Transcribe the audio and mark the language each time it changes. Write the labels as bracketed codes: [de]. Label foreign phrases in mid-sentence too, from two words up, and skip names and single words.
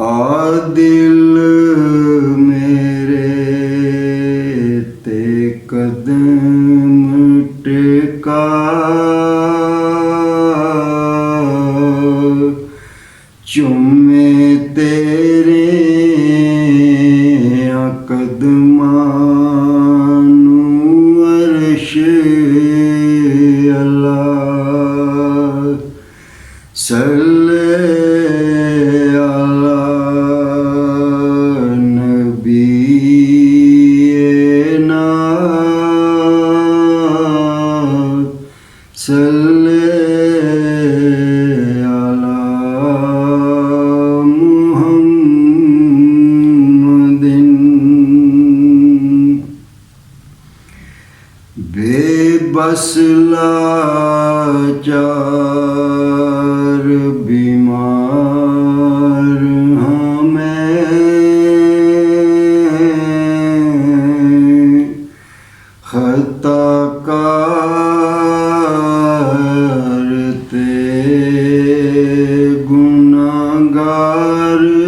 [pa] دل میرے تے قدم ٹیکا چمے تیرے قدماں نوں عرش اللہ. [ar] صل على نبينا صل على محمد. [ur] بے بس لاچار بیمار ہمیں [pa] خطاکار تے گناہگار